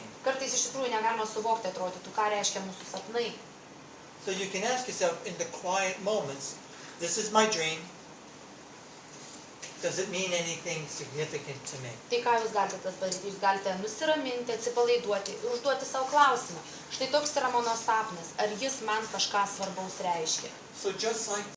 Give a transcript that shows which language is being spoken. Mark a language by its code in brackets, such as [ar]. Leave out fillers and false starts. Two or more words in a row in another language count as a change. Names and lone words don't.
[lt] Kartais iš tikrųjų negalima suvokti, atrodytų, ką reiškia mūsų sapnai. [en] So you can ask yourself in the quiet moments, this is my dream. Does it mean anything significant to me? [lt] Tai ką jūs galite padaryti? Jūs galite nusiraminti, atsipalaiduoti ir užduoti savo klausimą. Štai toks yra mano sapnas. Ar jis man kažką svarbaus reiškia? [en] So just like